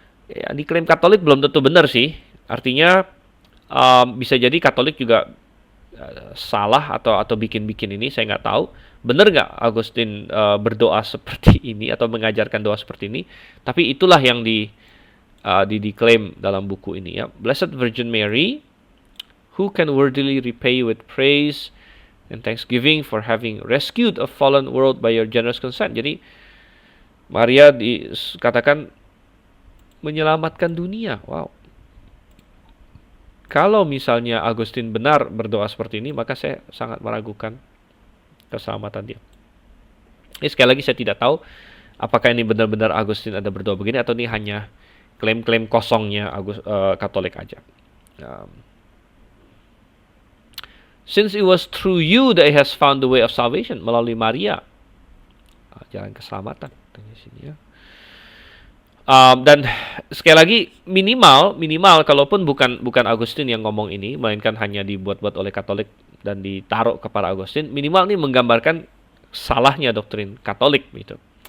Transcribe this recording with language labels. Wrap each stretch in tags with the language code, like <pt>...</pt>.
<id>Yang diklaim Katolik belum tentu benar sih. Artinya bisa jadi Katolik juga salah atau bikin-bikin ini, saya nggak tahu. Benar nggak Augustine berdoa seperti ini atau mengajarkan doa seperti ini? Tapi itulah yang diklaim dalam buku ini, ya.</id> <en>Blessed Virgin Mary, who can worthily repay you with praise and thanksgiving for having rescued a fallen world by your generous consent.</en> <id>Jadi Maria dikatakan menyelamatkan dunia. Wow. Kalau misalnya Augustine benar berdoa seperti ini, maka saya sangat meragukan keselamatan dia. Ini sekali lagi saya tidak tahu apakah ini benar-benar Augustine ada berdoa begini atau ini hanya klaim-klaim kosongnya Katolik aja.</id> <en>Since it was through you that he has found the way of salvation,</en> <id>melalui Maria, jalan keselamatan. Di sini, ya. Dan sekali lagi minimal kalaupun bukan Augustine yang ngomong ini, melainkan hanya dibuat-buat oleh Katolik dan ditaruh kepada Augustine, minimal ini menggambarkan salahnya doktrin Katolik, gitu.</id>